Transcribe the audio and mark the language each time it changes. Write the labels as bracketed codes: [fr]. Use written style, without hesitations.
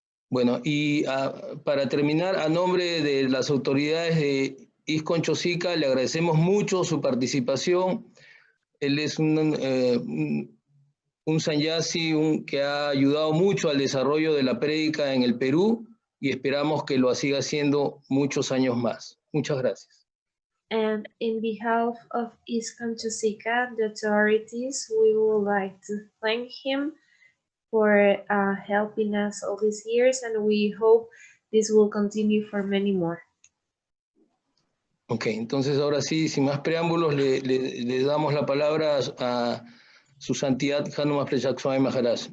[es] Bueno, y para terminar, a nombre de las autoridades de ISKCON Chosica, le agradecemos mucho su participación. Él es un sannyasi que ha ayudado mucho al desarrollo de la prédica en el Perú y esperamos que lo siga haciendo muchos años más. Muchas gracias. [en] And in behalf of ISKCON Chosica, the authorities, we would like to thank him for helping us all these years, and we hope this will continue for many more. [es] Ok, entonces ahora sí, sin más preámbulos, le damos la palabra a su Santidad Hanumatpresaka Swami Maharaj.